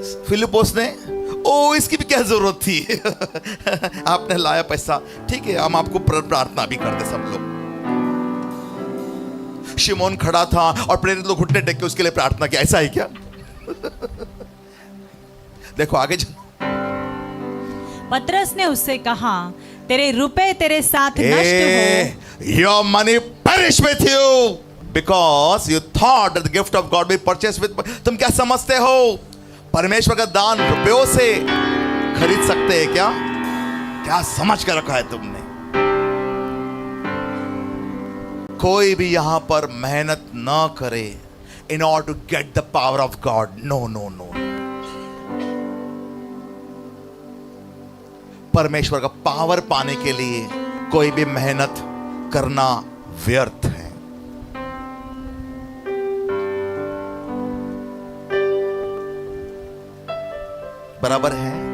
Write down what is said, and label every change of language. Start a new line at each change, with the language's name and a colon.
Hindi: फिलिपोस ने, ओ इसकी भी क्या जरूरत थी? आपने लाया पैसा, ठीक है, हम आपको प्रार्थना भी कर दे सब लोग। शिमोन खड़ा था और प्रेरित लोग घुटने टेक के उसके लिए प्रार्थना की। ऐसा है क्या? देखो आगे पतरस ने उससे कहा, तेरे रुपए तेरे साथ नष्ट हो।
English: Your money perish with you because you thought that the gift of God be purchased with।
Hindi: तुम क्या समझते हो परमेश्वर का दान रुपयों से खरीद सकते हैं क्या? क्या समझ कर रखा है तुमने? कोई भी यहां पर मेहनत ना करे
English: in order to get the power of God। No, no, no।
Hindi: परमेश्वर का पावर पाने के लिए कोई भी मेहनत करना व्यर्थ है। बराबर है?